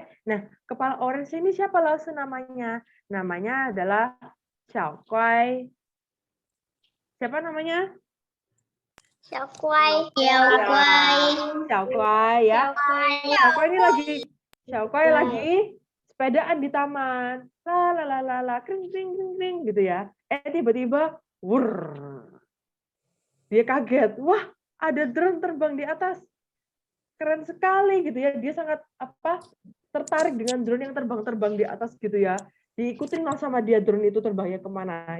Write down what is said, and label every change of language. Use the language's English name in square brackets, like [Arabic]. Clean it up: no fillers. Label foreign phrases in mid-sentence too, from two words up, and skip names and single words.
[Indonesian] Nah, kepala orange ini siapa langsung namanya? Namanya adalah Xiao Kuai. Siapa namanya? Xiao Kuai. Xiao Kuai ya. Xiao Kuai lagi sepedaan di taman. La kring kring kring kring gitu ya. Tiba-tiba dia kaget. Wah, ada drone terbang di atas. Keren sekali gitu ya. Dia sangat tertarik dengan drone yang terbang-terbang di atas gitu ya. Diikutin lah sama dia drone itu terbangnya kemana.